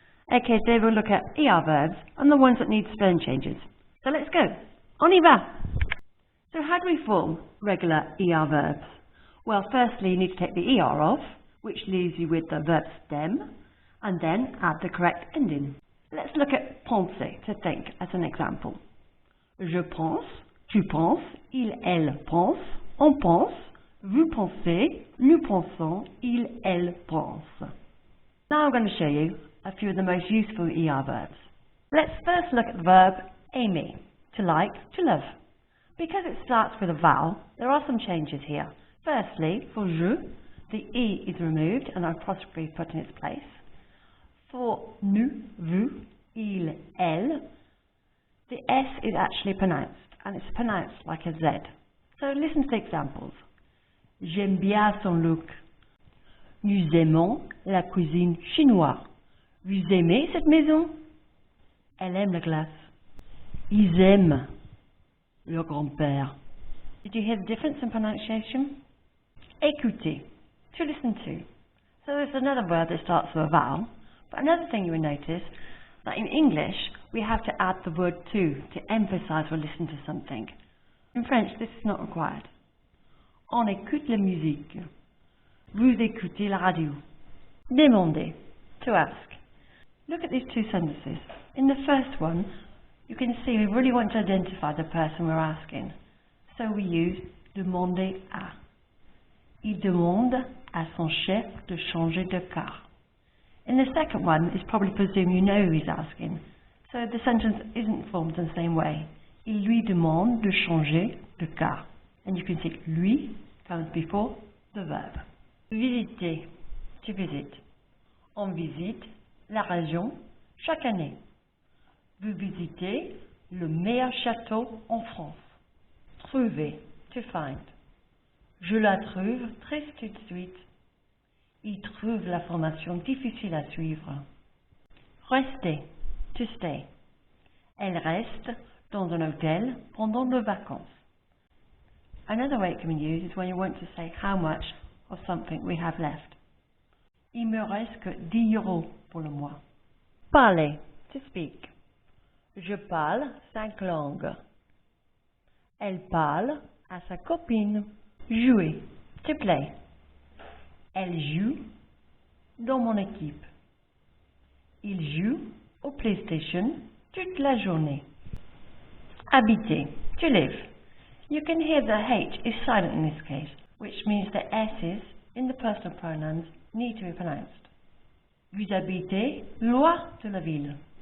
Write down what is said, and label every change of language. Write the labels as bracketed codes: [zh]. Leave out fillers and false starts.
[en] Okay, today we'll look at ER verbs and the ones that need spelling changes. So let's go. [fr] On y va. [en] So how do we form regular ER verbs? Well, firstly, you need to take the ER off, which leaves you with the verb stem, and then add the correct ending. Let's look at penser, to think, as an example. [fr] Je pense, tu penses, il, elle pense, on pense, vous pensez, nous pensons, il, elle pense. [en] Now I'm going to show you a few of the most useful ER verbs. Let's first look at the verb aimer, to like, to love. Because it starts with a vowel, there are some changes here. Firstly, for je, the E is removed and an apostrophe put in its place. For nous, vous, il, elle, the S is actually pronounced, and it's pronounced like a Z. So listen to the examples. [fr] J'aime bien son look. Nous aimons la cuisine chinoise. Vous aimez cette maison? Elle aime la glace. Ils aiment leur grand-père. [en] Did you hear the difference in pronunciation? Écouter, to listen to. So there's another word that starts with a vowel, but another thing you will notice that in English we have to add the word to emphasize or listen to something. In French this is not required. [fr] On écoute la musique. Vous écoutez la radio. Demander, to ask. [en] Look at these two sentences. In the first one, you can see we really want to identify the person we're asking. So we use demander à. [fr] Il demande à son chef de changer de car. [en] In the second one, it's probably presumed you know who he's asking. So the sentence isn't formed in the same way. [fr] Il lui demande de changer de car. [en] And you can see lui comes before the verb. Visiter, to visit. [fr] On visite la région chaque année. Vous visitez le meilleur château en France. Trouver, to find. Je la trouve triste tout de suite. Il trouve la formation difficile à suivre. Rester, [en] to stay. [fr] Elle reste dans un hôtel pendant les vacances. [en] Another way it can be used is when you want to say how much of something we have left. [fr] Il me reste que 10 euros pour le mois. Parler, to speak. Je parle 5 langues. Elle parle à sa copine. Jouer, to play. Elle joue dans mon équipe. Il joue au PlayStation toute la journée. [en] Habiter, to live. You can hear the H is silent in this case, which means the S's in the personal pronouns need to be pronounced. [fr] Vous habitez loin de la ville.